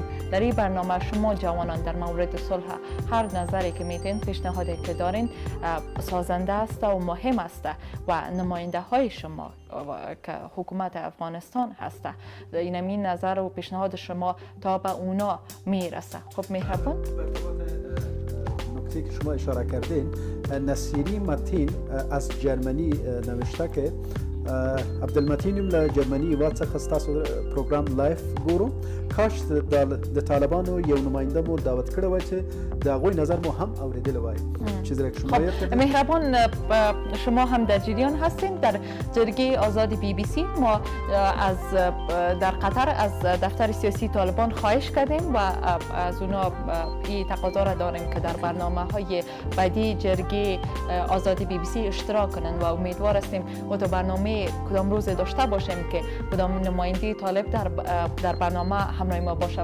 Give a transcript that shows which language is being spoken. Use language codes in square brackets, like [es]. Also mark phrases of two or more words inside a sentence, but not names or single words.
[fa] در این برنامه شما جوانان در مورد صلح هر نظری که میتین، پیشنهادی که دارین سازنده است و مهم است و نماینده های شما که حکومت افغانستان هست این نظر و پیشنهاد شما تا به اونا میرسه. خب مهربان. نکته که شما اشاره کردین، نصیری متین از جرمنی نوشته که [ps] عبدالمتینم له جرمني هېواد څخه ستاسو پروګرام لایف ګورو. کاش د طالبانو یو نماینده مو دعوت کړی وای چې د هغوی نظر مو هم اورېدلی وای. [fa] چیزی را که شما یاد کردین. مهربان شما هم در جریان هستین. در جرگه آزاد BBC ما در قطر از دفتر سیاسی طالبان خواهش کردیم و از اونا این تقاضا را داریم که در برنامه های بعدی جرگه آزاد BBC اشتراک کنند و امیدوار هستیم و تو برنامه کدام روز داشته باشیم که کدام نماینده طالب در برنامه همراه ما باشه.